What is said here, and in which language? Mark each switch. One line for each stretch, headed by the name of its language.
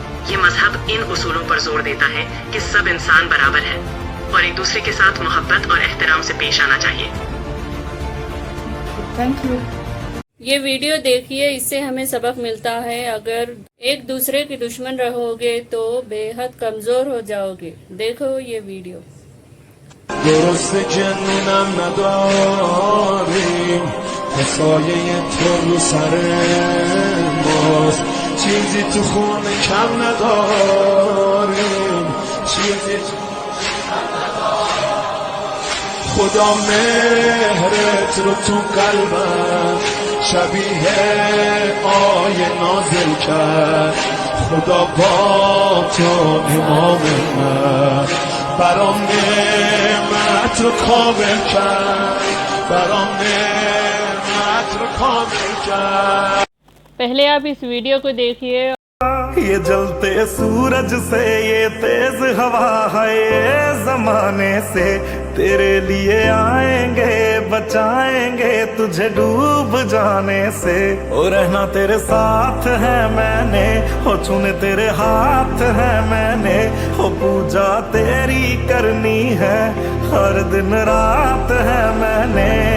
Hindi: ये मजहब इन उसूलों पर जोर देता है कि सब इंसान बराबर है और एक दूसरे के साथ मोहब्बत और एहतराम से पेश आना चाहिए।
English: Thank you.
Hindi: ये वीडियो देखिए, इससे हमें सबक मिलता है। अगर एक दूसरे के दुश्मन रहोगे तो बेहद कमजोर हो जाओगे। देखो ये वीडियो।
Persian: درست جنونم نداریم سایه تو رو سر ماست چیزی تو خون کم نداریم چیزی تو خدا مهرت رو تو قلبم شبیه آیه نازل کرد خدا با تو امام من برام نعمت رو کامل کرد برام نعمت رو کامل کرد।
Hindi: पहले आप इस वीडियो को देखिए। ये जलते सूरज से ये तेज हवा है ये जमाने से तेरे लिए आएंगे बचाएंगे तुझे डूब जाने से ओ रहना तेरे साथ है मैंने हो छूने तेरे हाथ है मैंने हो पूजा तेरी करनी है हर दिन रात है मैंने